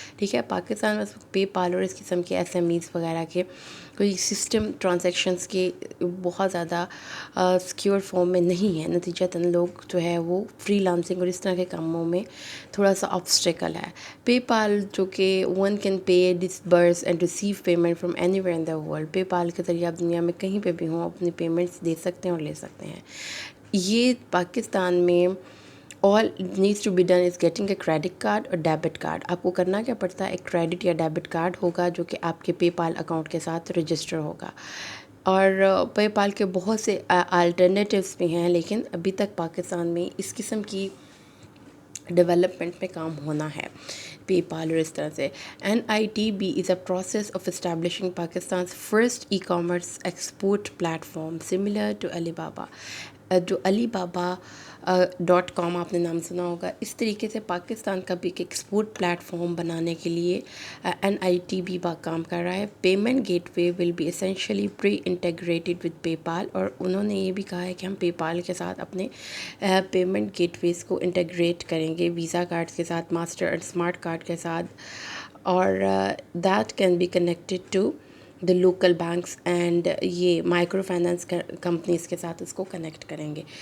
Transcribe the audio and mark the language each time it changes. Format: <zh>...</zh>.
<ur>ٹھیک ہے پاکستان میں پے پال اور اس قسم کے SMEs وغیرہ کے کوئی سسٹم ٹرانزیکشنز کے بہت زیادہ سیکیور فارم میں نہیں ہے، نتیجتاً لوگ جو ہے وہ فری لانسنگ اور اس طرح کے کاموں میں تھوڑا سا آبسٹیکل ہے. پے پال جو کہ</ur> <en>one can pay disburse and receive payment from anywhere in the world,</en> <ur>پے پال کے ذریعے آپ دنیا میں کہیں پہ بھی ہوں اپنی پیمنٹس دے سکتے ہیں اور لے سکتے ہیں. یہ پاکستان میں</ur> <en>all it needs to be done is getting a credit card</en> <ur>اور ڈیبٹ کارڈ. آپ کو کرنا کیا پڑتا ہے، ایک کریڈٹ یا ڈیبٹ کارڈ ہوگا جو کہ آپ کے پے پال اکاؤنٹ کے ساتھ رجسٹر ہوگا. اور پے پال کے بہت سے الٹرنیٹیوز بھی ہیں لیکن ابھی تک پاکستان میں اس قسم کی ڈیولپمنٹ میں کام ہونا ہے پے پال اور اس طرح سے.</ur> <en>NITB is a process of establishing Pakistan's first e-commerce export platform similar to Alibaba.</en> <ur>جو علی بابا .com آپ نے نام سنا ہوگا، اس طریقے سے پاکستان کا بھی ایک ایکسپورٹ پلیٹ فارم بنانے کے لیے NIT بھی کام کر رہا ہے.</ur> <en>payment gateway will be essentially pre integrated with PayPal,</en> <ur>اور انہوں نے یہ بھی کہا ہے کہ ہم پے پال کے ساتھ اپنے پیمنٹ گیٹ ویز کو انٹیگریٹ کریں گے، ویزا کارڈ کے ساتھ، ماسٹر اینڈ اسمارٹ کارڈ کے ساتھ، اور</ur> <en>that can be connected to the local banks and</en> <ur>یہ مائکرو فائنانس کمپنیز کے ساتھ اس کو کنیکٹ کریں گے.</ur>